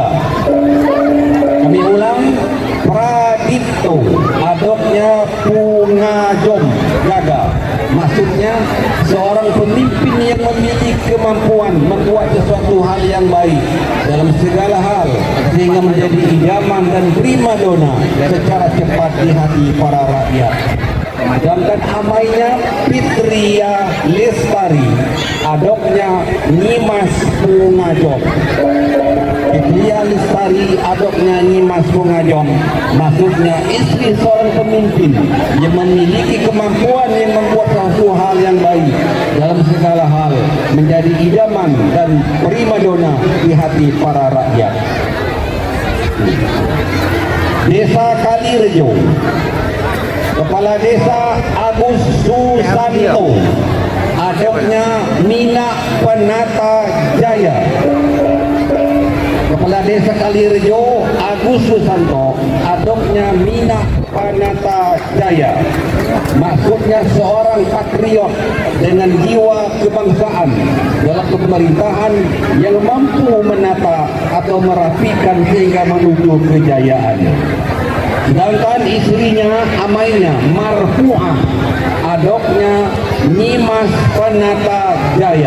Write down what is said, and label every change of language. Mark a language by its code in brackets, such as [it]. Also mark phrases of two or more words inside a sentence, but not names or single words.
[id] Kami ulang, Pradipto, adopnya Pungajom Gaga. Maksudnya seorang pemimpin yang memiliki kemampuan membuat sesuatu hal yang baik dalam segala hal sehingga menjadi idaman dan primadona secara cepat di hati para rakyat. Sedangkan amainya Fitria Lestari, adopnya Nimas Pungajom. Fitria Lestari, adopnya Nimas Pungajom. Maksudnya istri seorang pemimpin yang memiliki kemampuan yang membuat suatu hal yang baik dalam segala hal, menjadi idaman dan primadona di hati para rakyat. Desa Kalirejo. Kepala Desa Agus Susanto, adopnya Mina Penata Jaya. Kepala Desa Kalirejo Agus Susanto, adopnya Mina Penata Jaya. Maksudnya seorang patriot dengan jiwa kebangsaan dalam pemerintahan yang mampu menata atau merapikan sehingga menuju kejayaan. Sedangkan istrinya, amainya Marfu'ah, adopnya Nimas Penata Jaya.